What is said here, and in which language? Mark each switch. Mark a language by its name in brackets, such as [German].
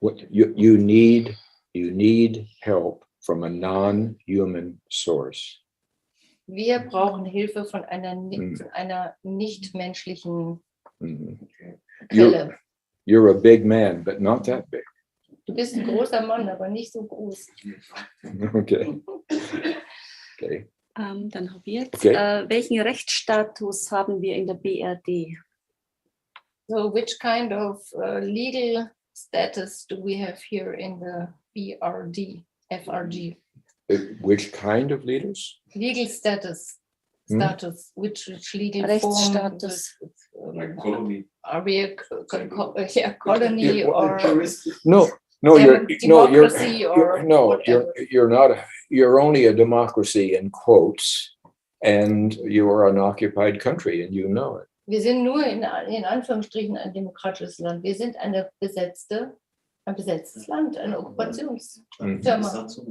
[English] You need help from a non-human source. [German] Wir brauchen Hilfe von einer nichtmenschlichen Quelle. [English] You're a big man, but not that big. [German] Du bist ein großer Mann, aber nicht so groß. Okay. Okay. Dann habe ich jetzt, Okay. welchen Rechtsstatus haben wir in der BRD? [English] So, which kind of legal status do we have here in the BRD, FRG? Which kind of leaders? Legal status. Which legal [German] Rechtsstatus. [English] form? Like colony. Are we a colony or No, democracy or whatever? you're not. You're only a democracy in quotes, and you are an occupied country, and you know it. [German] Wir sind nur in Anführungsstrichen ein demokratisches Land. Wir sind ein besetztes Land, eine Okkupationsfirma.